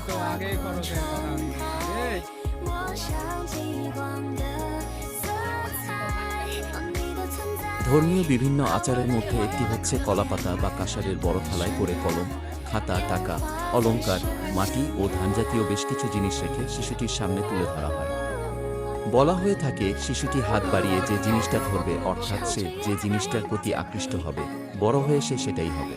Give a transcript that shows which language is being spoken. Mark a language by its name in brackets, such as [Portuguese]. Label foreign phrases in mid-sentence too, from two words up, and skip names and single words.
[Chinese] 아게 걸어서 아게 我像极光的色彩，你的存在。 [Bangla] ধর্মীয় বিভিন্ন আচারের মধ্যে একটি হচ্ছে কলাপাতা বা কাঁসারের বড় থালায় করে কলম, খাতা, টাকা, অলংকার, মাটি ও ধানজাতীয় বেশ কিছু জিনিস রেখে শিশুটির সামনে তুলে ধরা হয়। বলা হয়ে থাকে শিশুটি হাত বাড়িয়ে যে জিনিসটা ধরবে অর্থাৎ সে যে জিনিসটার প্রতি আকৃষ্ট হবে বড় হয়ে সে সেটাই হবে।